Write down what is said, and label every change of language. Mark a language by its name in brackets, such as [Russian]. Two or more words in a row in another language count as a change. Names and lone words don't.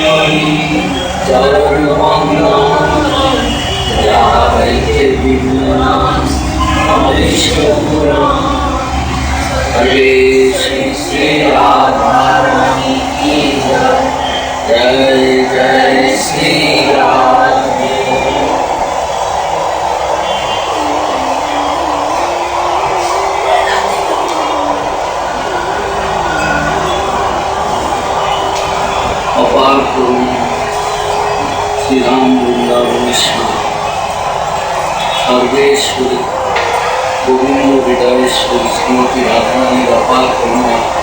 [Hindi] चरण वंदन जय विमला हरे श्री राधा रानी की जय जय श्री राधे। अपार करुणा श्री राम वृंदावनेश्वर सर्वेश्वरी गोविंद हृदयेश्वरी श्रीमती राधारानी अपार करुणा